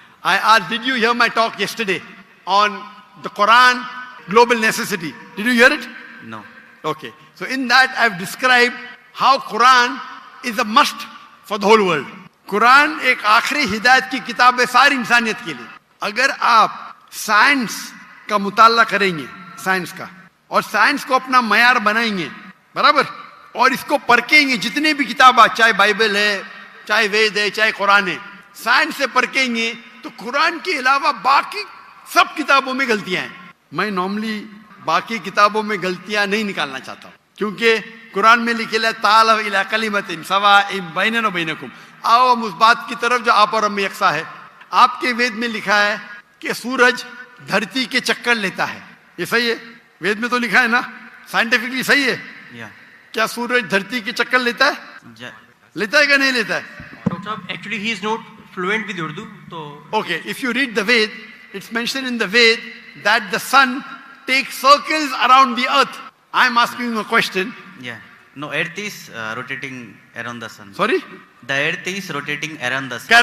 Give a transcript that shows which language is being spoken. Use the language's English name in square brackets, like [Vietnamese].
[English] I asked, did you hear my talk yesterday on the Quran, global necessity? Did you hear it? No. Okay. So in that I've described how Quran is a must for the whole world. [Hindi] Quran एक आखिरी हिदायत की किताब है सारी इंसानियत के लिए. अगर आप साइंस का मुताला करेंगे, साइंस का, और साइंस को अपना मयार बनाएंगे, बराबर, और इसको परखेंगे, जितने भी किताब, चाहे बाइबल है, चाहे वेद है, चाहे कुरान है, साइंस से परखेंगे तो कुरान के अलावा बाकी सब किताबों में गलतियां हैं. मैं नॉर्मली बाकी किताबों में गलतियां नहीं निकालना चाहता हूं, क्योंकि कुरान में लिखे है [Arabic] ताल इला कलिमतिन सवाइन बैनना व बैनकुम, [Hindi] आओ हम उस बात की तरफ जो आप और हम में यकसा है. आपके वेद में लिखा है कि सूरज धरती के चक्कर लेता है. ये सही है? वेद में तो लिखा है ना, साइंटिफिकली सही है? [English] Yeah. [Hindi] क्या सूरज धरती के चक्कर लेता है? Ja- लेता है क्या नहीं लेता है? [English] Dr. Saab, actually he is not fluent with Urdu, so Okay, if you read the Ved, it's mentioned in the Ved that the sun takes circles around the earth. I'm asking you a question. Yeah. No, Earth is rotating around the sun. Sorry? The Earth is rotating around the sun.